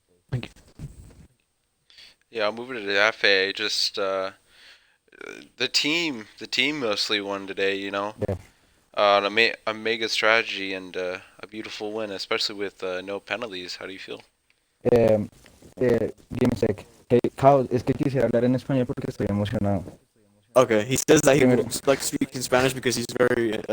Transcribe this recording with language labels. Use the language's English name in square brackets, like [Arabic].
[English] Thank you. Yeah, moving to the FA, just the team mostly won today. Yeah. A mega strategy and a beautiful win, especially with no penalties. How do you feel? Give me a sec. [Spanish] Hey, Kao, es que quisiera hablar en español porque estoy emocionado. [English] Okay, he says that he [Spanish] Primero- [English] would like to speak in Spanish because he's very